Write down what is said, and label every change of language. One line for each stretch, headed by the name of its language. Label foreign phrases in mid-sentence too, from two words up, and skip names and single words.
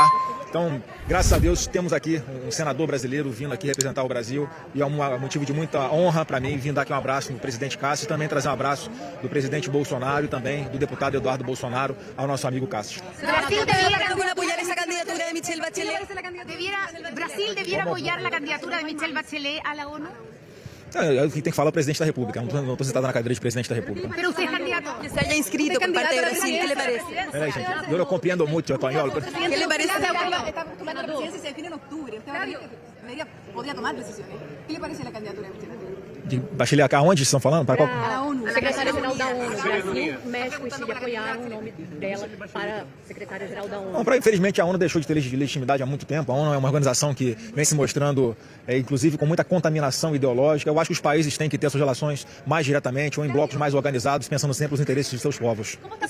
Portuguese: Então, graças a Deus, temos aqui um senador brasileiro vindo aqui representar o Brasil e é um motivo de muita honra para mim vir dar aqui um abraço do presidente Cássio e também trazer um abraço do presidente Bolsonaro e também do deputado Eduardo Bolsonaro ao nosso amigo Cássio.
Spanish: Brasil debiera apoyar la candidatura de Michelle Bachelet a la ONU.
Portuguese: Tem que falar o presidente da República, não estou sentado na cadeira de presidente da República.
Spanish: Pero usted es candidato. Que se haya inscrito por parte de Brasil, ¿qué le parece?
Portuguese: Peraí, gente, eu não compreendo muito espanhol.
Spanish: ¿Qué le parece? La presidencia se define en octubre. Usted podría tomar decisiones. ¿Qué le parece la candidatura de Michelle Bachelet?
Portuguese: De Bachelet, aonde estão falando? Para qual?
Spanish: A la ONU.
Portuguese: Secretária-geral da ONU. Brasil, México e Chile apoiaram o nome dela para secretária-geral da ONU. Não, infelizmente a ONU deixou de ter legitimidade há muito tempo. A ONU é uma organização que vem se mostrando, inclusive, com muita contaminação ideológica. Eu acho que os países têm que ter suas relações mais diretamente ou em blocos mais organizados, pensando sempre nos interesses de seus povos.